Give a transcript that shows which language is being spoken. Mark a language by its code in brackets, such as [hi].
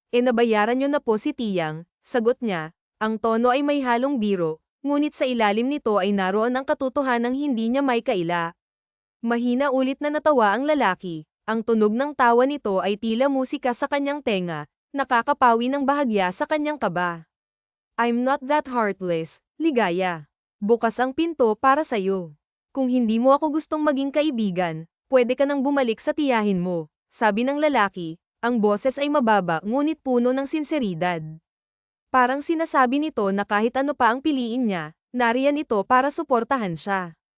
[tl] Nabayaran niyo na po si Tiyang, sagot niya. Ang tono ay may halong biro, ngunit sa ilalim nito ay naroon ang katotohanang hindi niya may kaila. Mahina ulit na natawa ang lalaki. Ang tunog ng tawa nito ay tila musika sa kanyang tenga, nakakapawi ng bahagya sa kanyang kaba. [en] I'm not that heartless, Ligaya. [tl] Bukas ang pinto para sa'yo. Kung hindi mo ako gustong maging kaibigan, pwede ka nang bumalik sa tiyahin mo, sabi ng lalaki. Ang boses ay mababa ngunit puno ng sinseridad. Parang sinasabi nito na kahit ano pa ang piliin niya, nariyan ito para suportahan siya.